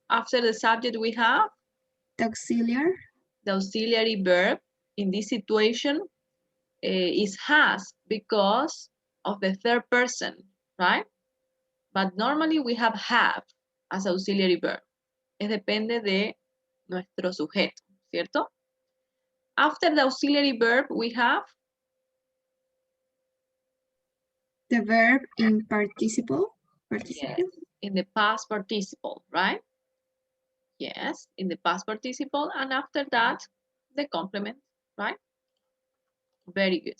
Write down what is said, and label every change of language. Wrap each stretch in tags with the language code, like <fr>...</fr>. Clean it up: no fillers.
<en>After the subject, we have The auxiliary. the auxiliary verb. In this situation, is has because of the third person, right? But normally we have as auxiliary verb.</en> <es>Es depende de nuestro sujeto, ¿cierto?</es> <en>After the auxiliary verb, we have The verb in participle. yes, in the past participle, right? Yes, in the past participle, and after that, the complement, right? Very good.</en>